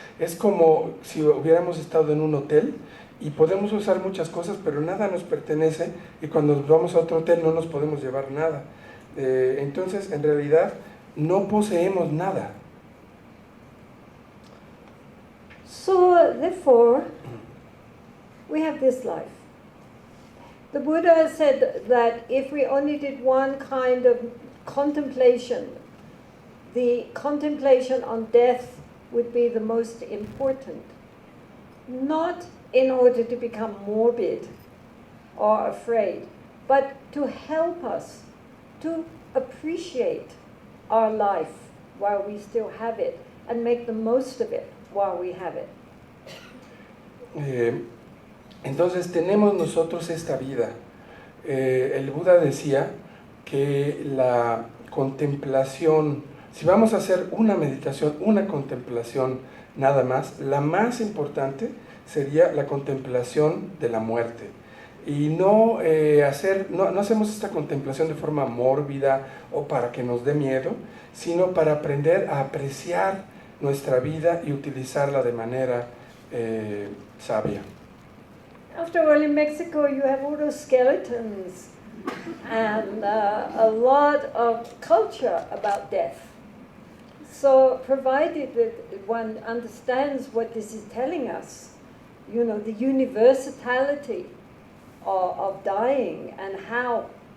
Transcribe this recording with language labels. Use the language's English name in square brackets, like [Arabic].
[Spanish] Es como si hubiéramos estado en un hotel y podemos usar muchas cosas, pero nada nos pertenece, y cuando vamos a otro hotel no nos podemos llevar nada. Entonces, en realidad, no poseemos nada. [English] So, therefore, we have this life. The Buddha said that if we only did one kind of contemplation, the contemplation on death would be the most important. Not in order to become morbid or afraid, but to help us to appreciate our life while we still have it and make the most of it while we have it. [Spanish] Entonces tenemos nosotros esta vida. El Buda decía que la contemplación, si vamos a hacer una meditación, una contemplación nada más, la más importante sería la contemplación de la muerte. Y no hacemos esta contemplación de forma mórbida o para que nos dé miedo, sino para aprender a apreciar nuestra vida y utilizarla de manera sabia. [English] After all, in Mexico, you have all those skeletons and a lot of culture about death. So, provided that one understands what this is telling us, you know, the universality of dying and how,